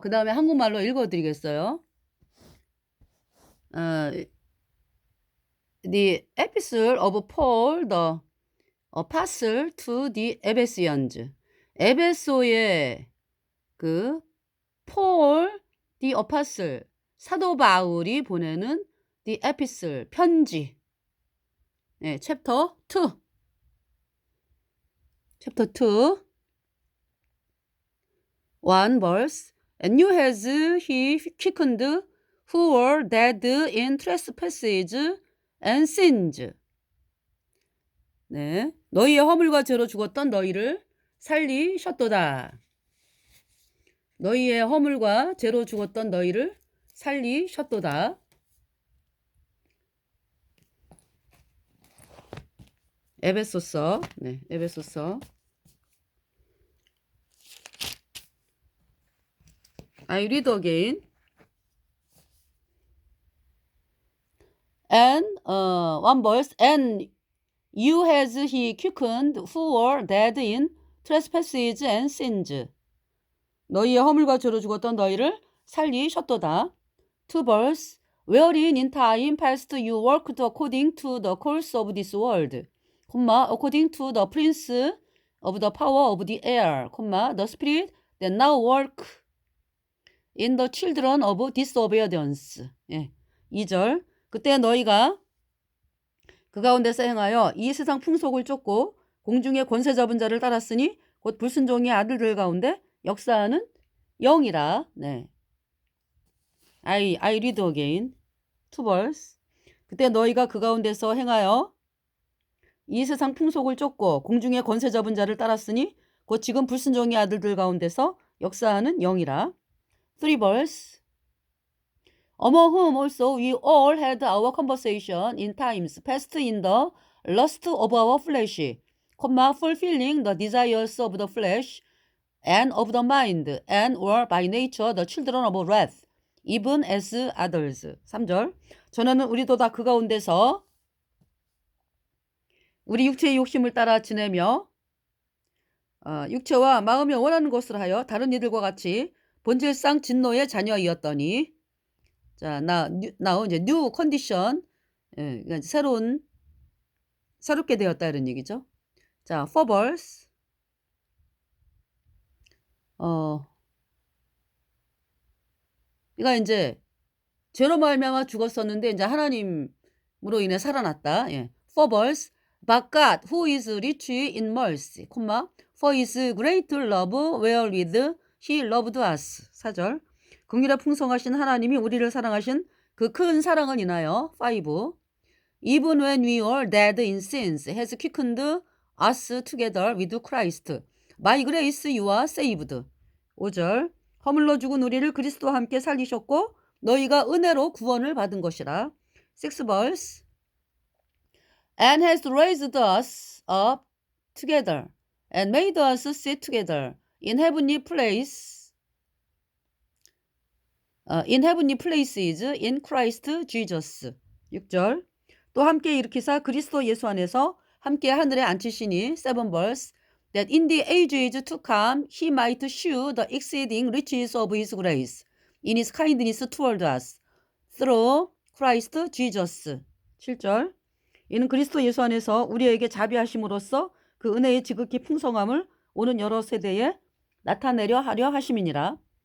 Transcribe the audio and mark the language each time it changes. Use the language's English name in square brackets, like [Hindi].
[Korean] 그 다음에 한국말로 읽어드리겠어요. [English] The epistle of Paul the apostle to the Ephesians. [Korean] 에베소의 그 폴 [English] the apostle [Korean] 사도 바울이 보내는 [English] the epistle [Korean] 편지. 네, 챕터 2. 챕터 2. [English] 1 verse. And you has he quickened who were dead in trespasses and sins. [Korean] 네, 너희의 허물과 죄로 죽었던 너희를 살리셨도다. 너희의 허물과 죄로 죽었던 너희를 살리셨도다. 에베소서. 네, 에베소서. [English] I read again. And one verse. And you has he quickened who were dead in trespasses and sins. [Korean] 너희의 허물과 죄로 죽었던 너희를 살리셨도다. [English] 2 verse. Wherein in time past you worked according to the course of this world, according to the prince of the power of the air, the spirit that now work in the children of disobedience. [Korean] 예. 2절. 그때 너희가 그 가운데서 행하여 이 세상 풍속을 쫓고 공중의 권세 잡은 자를 따랐으니 곧 불순종의 아들들 가운데 역사하는 영이라. [English] 네. I read again. 2 verse. [Korean] 그때 너희가 그 가운데서 행하여 이 세상 풍속을 쫓고 공중의 권세 잡은 자를 따랐으니 곧 지금 불순종의 아들들 가운데서 역사하는 영이라. [English] 3 verse. Among whom also we all had our conversation in times past in the lust of our flesh, fulfilling the desires of the flesh and of the mind, and were by nature the children of wrath, even as others. [Korean] 3절. 전에는 우리도 다 그 가운데서 우리 육체의 욕심을 따라 지내며 육체와 마음이 원하는 것을 하여 다른 이들과 같이 본질상 진노의 자녀이었더니. 자, [English] now [Korean] 이제 [English] new condition, [Korean] 그러니까 새롭게 되었다 이런 얘기죠. [English] 자, 4 verse. [Korean] 그러니까 이제 죄로 말미암아 죽었었는데 이제 하나님으로 인해 살아났다. [English] 예. 4 verse. But God, who is rich in mercy, for his great love wherewith he loved us. [Korean] 4절. 긍휼에 풍성하신 하나님이 우리를 사랑하신 그 큰 사랑을 인하여. [English] 5. Even when we were dead in sins, has quickened us together with Christ. By grace you are saved. [Korean] 5절. 허물로 죽은 우리를 그리스도와 함께 살리셨고 너희가 은혜로 구원을 받은 것이라. [English] 6 verse. And has raised us up together and made us sit together in heavenly places in Christ Jesus. [Korean] 6절. 또 함께 일으키사 그리스도 예수 안에서 함께 하늘에 앉히시니. [English] 7 verse. That in the ages to come he might shew the exceeding riches of his grace in his kindness toward us through Christ Jesus. [Korean] 7절. 이는 그리스도 예수 안에서 우리에게 자비하심으로써 그 은혜의 지극히 풍성함을 오는 여러 세대에 나타내려 하려 하심이니라.